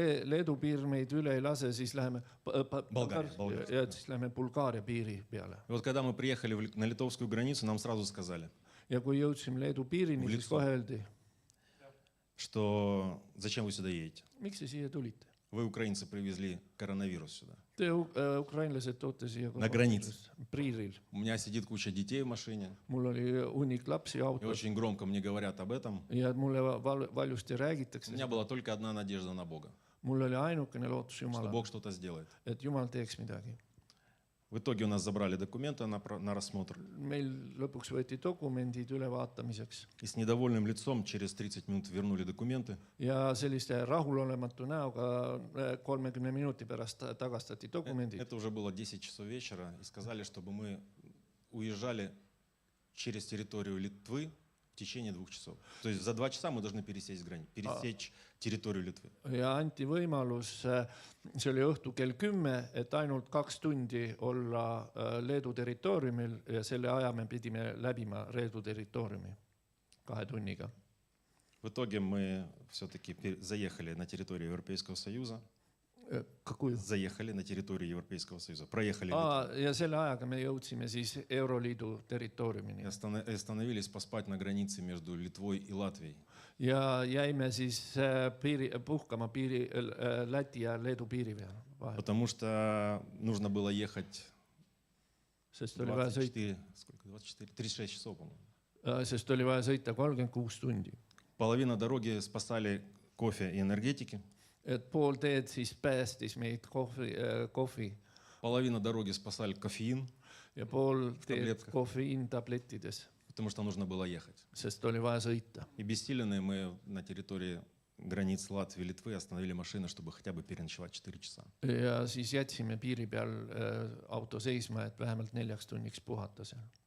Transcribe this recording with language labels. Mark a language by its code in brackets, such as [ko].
[et] Leedu piir meid üle ei lase, siis läheme Bulgaaria. ja siis läheme Bulgaaria piiri peale. [ru] И вот когда мы приехали на литовскую границу, нам сразу сказали, [et] Ja kui jõudsime Leedu piirini, siis kohe öeldi, [ru] что зачем вы сюда едете? [et] miks te siia tulite? [ru] Вы, украинцы, привезли коронавирус сюда. [et] Te ukrainlased toote siia [ru] На границе. [et] Priiril. [ru] У меня сидит куча детей в машине, [et] Mul oli hunnik lapsi [ru] и [et] autos [ru] очень громко мне говорят об этом. [et] ja mulle valjusti [ru] У [et] räägitakse. [ru] меня была только одна надежда на Бога, [et] Mul oli ainukene lootus [ru] что [et] Jumalale, [ru] Бог что-то сделает. [et] et Jumal teeks midagi. [ru] В итоге у нас забрали документы на рассмотр. [et] Meil lõpuks võeti dokumendid ülevaatamiseks [ru] И с недовольным лицом через 30 минут вернули документы. [et] ja selliste rahulolematu näoga 30 minuti pärast tagastati dokumendid. [ru] Это уже было 10 часов вечера. И сказали, чтобы мы уезжали через территорию Литвы в течение 2 часов. То есть за 2 часа мы должны пересечь территорию Литвы. [et] Ja anti võimalus, see oli õhtu kell 10, et ainult 2 tundi olla Leedu territooriumil ja selle aja me pidime läbima Leedu territooriumi 2 tunniga. [ru] В итоге мы все-таки заехали на территорию Европейского Союза. Заехали на территорию Европейского Союза. Проехали [et] Ja selle ajaga me jõudsime siis Euroliidu territooriumini. [ru] и остановились поспать на границе между Литвой и Латвией. [et] Ja jäime siis puhkama Läti ja Leedu piiri peal. [ru] Потому что нужно было ехать [et] Sest oli vaja sõita, [ru] 36 часов, по-моему. [et] sest oli vaja sõita 36 tundi. [ru] Половина дороги спасали кофе и энергетики. [et] Et pool teed siis päästis meid kohvi [ru] Половина дороги спасали кофеин, [et] ja pool teed [ru] tabletkах. [et] kofeiin tablettides, [ru] потому что нужно было ехать. [et] sest oli vaja sõita. [ru] И бессиленные мы на территории границ Латвии и Литвы остановили машину, чтобы хотя бы переночевать 4 часа. [et] Ja siis jätsime piiri peal auto seisma, et vähemalt 4 tunniks puhata seal.